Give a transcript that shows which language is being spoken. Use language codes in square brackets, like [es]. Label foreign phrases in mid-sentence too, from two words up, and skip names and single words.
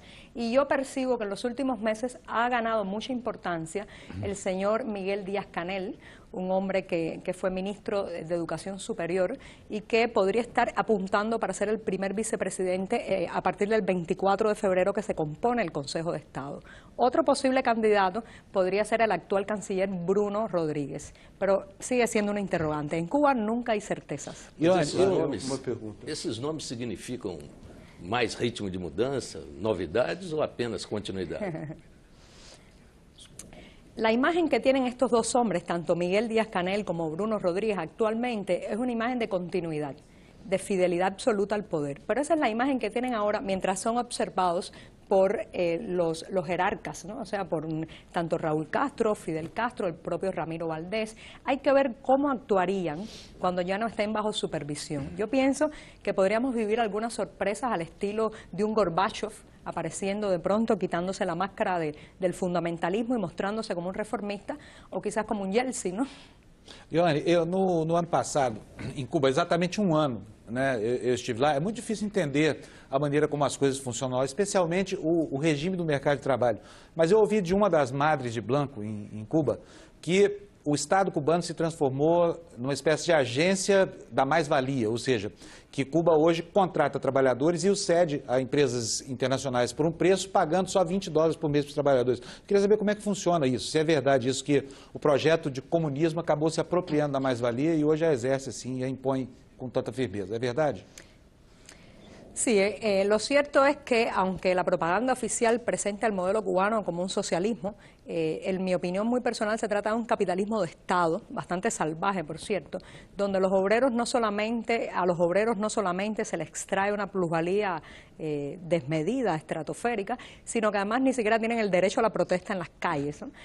[es] Y yo percibo que en los últimos meses ha ganado mucha importancia el señor Miguel Díaz-Canel, un hombre que fue ministro de Educación Superior y que podría estar apuntando para ser el primer vicepresidente a partir del 24 de febrero que se compone el Consejo de Estado. Otro posible candidato podría ser el actual canciller Bruno Rodríguez, pero sigue siendo una interrogante. En Cuba nunca hay certezas. [pt] Esses nomes significam mais ritmo de mudança, novidades ou apenas continuidade? La imagen que tienen estos dos hombres, tanto Miguel Díaz-Canel como Bruno Rodríguez actualmente, es una imagen de continuidad, de fidelidad absoluta al poder. Pero esa es la imagen que tienen ahora mientras son observados por los jerarcas, ¿no? O sea, por tanto Raúl Castro, Fidel Castro, el propio Ramiro Valdés. Hay que ver cómo actuarían cuando ya no estén bajo supervisión. Yo pienso que podríamos vivir algunas sorpresas al estilo de un Gorbachev, apareciendo de pronto, quitándose la máscara del fundamentalismo y mostrándose como un reformista, o quizás como un Yeltsin, ¿no? Ioane, no ano passado, em Cuba, exatamente um ano, né, eu estive lá, é muito difícil entender a maneira como as coisas funcionam lá, especialmente o regime do mercado de trabalho. Mas eu ouvi de uma das madres de Blanco, em Cuba, que o Estado cubano se transformou numa espécie de agência da mais-valia, ou seja, que Cuba hoje contrata trabalhadores e os cede a empresas internacionais por um preço, pagando só $20 por mês para os trabalhadores. Queria saber como é que funciona isso, se é verdade isso, que o projeto de comunismo acabou se apropriando da mais-valia e hoje a exerce assim e a impõe com tanta firmeza. [es] ¿Es verdad? Sí, lo cierto es que aunque la propaganda oficial presenta el modelo cubano como un socialismo, en mi opinión muy personal se trata de un capitalismo de Estado, bastante salvaje por cierto, donde a los obreros no solamente se les extrae una plusvalía desmedida, estratosférica, sino que además ni siquiera tienen el derecho a la protesta en las calles, ¿no?